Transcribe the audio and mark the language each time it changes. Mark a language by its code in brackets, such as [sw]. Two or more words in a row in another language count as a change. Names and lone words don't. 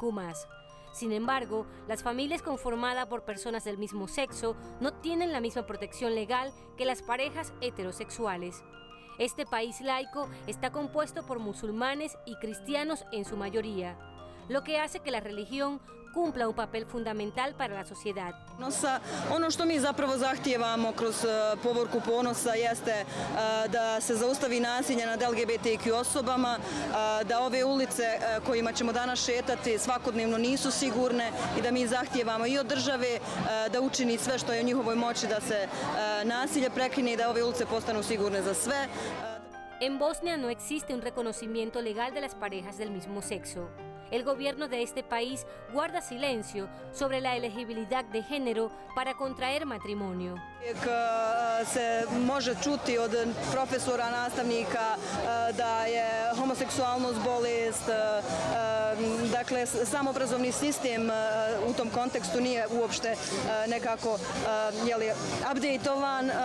[es] Sin embargo, las familias conformadas por personas del mismo sexo no tienen la misma protección legal que las parejas heterosexuales. Este país laico está compuesto por musulmanes y cristianos en su mayoría, lo que hace que la religión cumpla un papel fundamental para la sociedad. [bs] Ono što mi zapravo zahtijevamo kroz povorku ponosa jeste da se zaustavi nasilje nad LGBTQ osobama, da ove ulice kojima ćemo danas šetati svakodnevno nisu sigurne i da mi zahtijevamo i od države da učini sve što je u njihovoj moći da se nasilje prekine i da ove ulice postanu sigurne za sve. [es] En Bosnia no existe un reconocimiento legal de las parejas del mismo sexo. El gobierno de este país guarda silencio sobre la elegibilidad de género para contraer matrimonio. [bs] Se može čuti od profesora, nastavnika da je homoseksualnost bolest, dakle sam obrazovni sistem u tom kontekstu nije uopšte nekako updateovan.